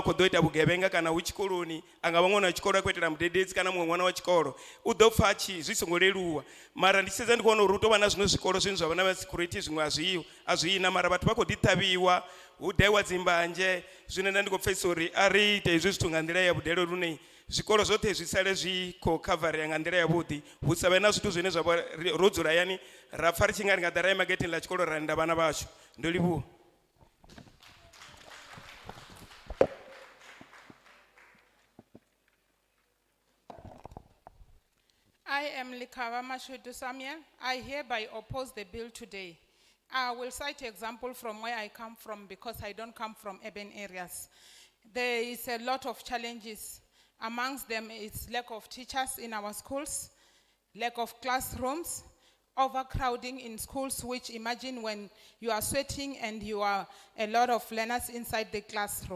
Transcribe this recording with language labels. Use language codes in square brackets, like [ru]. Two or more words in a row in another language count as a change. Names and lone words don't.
[ve] khou ḓo ita vhugevhenga kana hu tshikoloni a nga vha ṅwana wa tshikolo a khou itela mudededzi kana muṅwe ṅwana wa tshikolo u ḓo pfha zwi songo leluwa mara ndi tshi sedza ndi khou vhona uri hu tou vha na zwiṅwe zwikolo zwine zwa vha na ma-security zwiṅwe a zwina mara vhathu vha khou ḓi ṱhavhiwa hu daiwa dzimbadzhe zwine nda ndi khou pfhesesa uri a ri ite hezwi zwithu nga nḓila ya vhudele lune zwikolo zwoṱhe zwi sale zwi khou khavarea nga nḓila yavhuḓi hu sa vhe na zwithu zwine zwa vha ro dzula yani ra pfha ri tshi nga ri nga ḓa ra ima getini ḽa tshikolo ra linda vhana vhashu ndo livhuwa. [en] I am Likava Mashudu Samuel. I hereby oppose the bill today. I will cite example from where I come from because I don't come from urban areas. There is a lot of challenges. Amongst them is lack of teachers in our schools, lack of classrooms, overcrowding in schools, which imagine when you are sweating and you are a lot of learners inside the classroom.